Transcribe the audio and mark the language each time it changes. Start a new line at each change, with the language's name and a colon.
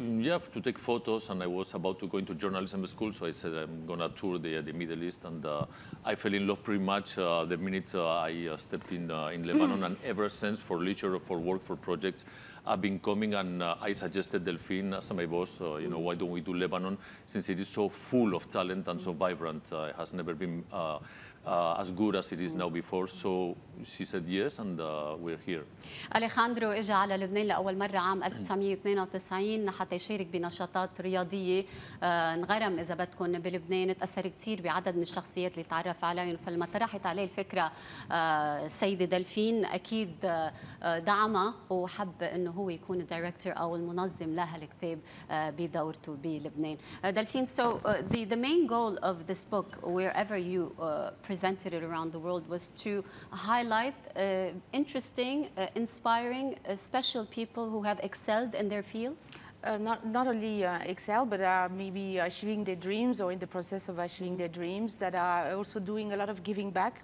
English: Yeah, to take photos, and I was about to go into journalism school, so I said I'm going to tour the Middle East, and I fell in love pretty much the minute I stepped in Lebanon, and ever since, for leisure, for work, for projects, I've been coming, and I suggested Delphine as my boss, why don't we do Lebanon, since it is so full of talent and so vibrant. It has never been as good as it is now before. So she said yes, and we're here.
Arabic: أليخاندرو اجى على لبنان لأول مرة عام 1992 حتى يشارك بنشاطات رياضية. انغرم إذا بدكم بلبنان، تأثر كثير بعدد من الشخصيات اللي تعرف عليهم، فلما طرحت عليه الفكرة السيدة دلفين أكيد دعمها وحب إنه هو يكون الدايركتور أو المنظم لهالكتاب بدورته بلبنان.
English: Delphine, so the main goal of this book, wherever you presented it around the world, was to highlight interesting, inspiring, special people who have excelled in their fields? Not only excel, but are maybe achieving their dreams or in the process of achieving their dreams, that are also doing a lot of giving back.